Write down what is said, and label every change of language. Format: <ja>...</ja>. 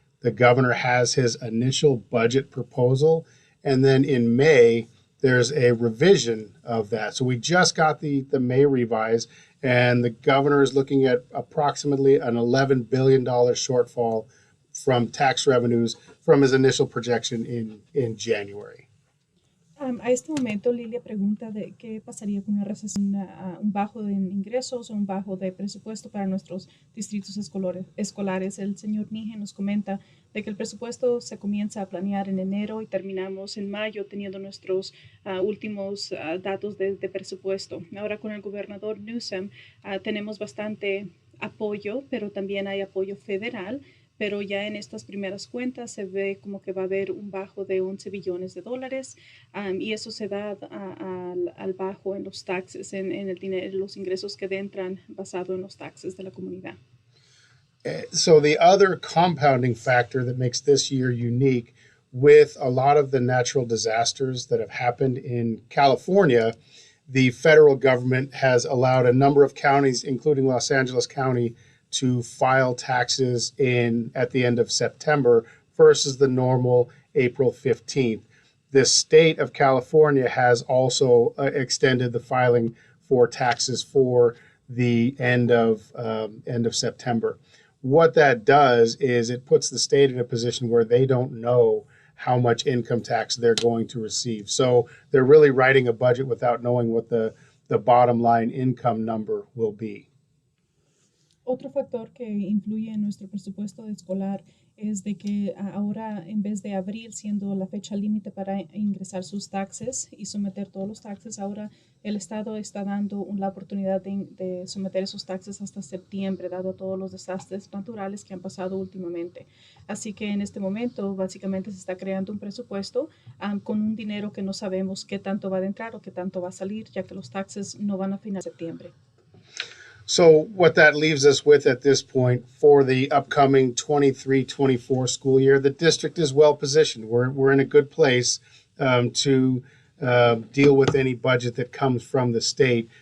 <en>The governor has his initial budget proposal, and then in May, there's a revision of that. So we just got the May revise, and the governor is looking at approximately an $11 billion shortfall from tax revenues from his initial projection in January.</en> <es>A este momento, Lilia pregunta de qué pasaría con una recesión, un bajo en ingresos o un bajo de presupuesto para nuestros distritos escolares. El señor Nehen nos comenta de que el presupuesto se comienza a planear en enero y terminamos en mayo teniendo nuestros últimos datos de presupuesto. Ahora con el gobernador Newsom tenemos bastante apoyo, pero también hay apoyo federal pero ya en estas primeras cuentas se ve como que va a haber un bajo de 11 billones de dólares y eso se da al bajo en los taxes, en el dinero, los ingresos que entran basado en los taxes de la comunidad.</es> <en>So the other compounding factor that makes this year unique, with a lot of the natural disasters that have happened in California, the federal government has allowed a number of counties, including Los Angeles County, to file taxes at the end of September versus the normal April 15th. The state of California has also extended the filing for taxes for the end of September. What that does is it puts the state in a position where they don't know how much income tax they're going to receive. So they're really writing a budget without knowing what the bottom line income number will be.</en> <es>Otro factor que influye en nuestro presupuesto escolar es de que ahora, en vez de abril siendo la fecha límite para ingresar sus taxes y someter todos los taxes, ahora el Estado está dando la oportunidad de someter esos taxes hasta septiembre, dado todos los desastres naturales que han pasado últimamente. Así que en este momento, básicamente, se está creando un presupuesto con un dinero que no sabemos qué tanto va a entrar o qué tanto va a salir, ya que los taxes no van a finalizar en septiembre.</es> <en>So what that leaves us with at this point for the upcoming 23-24 school year, the district is well positioned. We're in a good place to deal with any budget that comes from the state.</en>